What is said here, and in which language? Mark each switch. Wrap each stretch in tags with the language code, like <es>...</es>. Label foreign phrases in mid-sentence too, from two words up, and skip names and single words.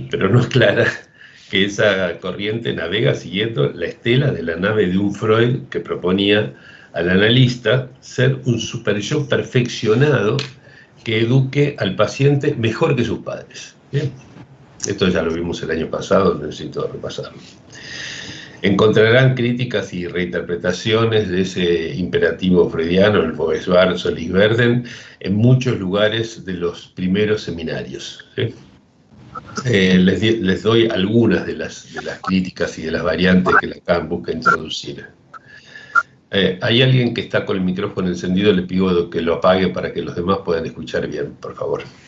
<es>Pero no es clara que esa corriente navega siguiendo la estela de la nave de un Freud que proponía al analista ser un super-yo perfeccionado que eduque al paciente mejor que sus padres, ¿sí? Esto ya lo vimos el año pasado, no necesito repasarlo. Encontrarán críticas y reinterpretaciones de ese imperativo freudiano, el</es> <de>Wo war, soll ich werden,</de> <es>en muchos lugares de los primeros seminarios, ¿sí? Les doy algunas de las críticas y de las variantes que Lacan busca introducir. Hay alguien que está con el micrófono encendido, le pido que lo apague para que los demás puedan escuchar bien, por favor.</es>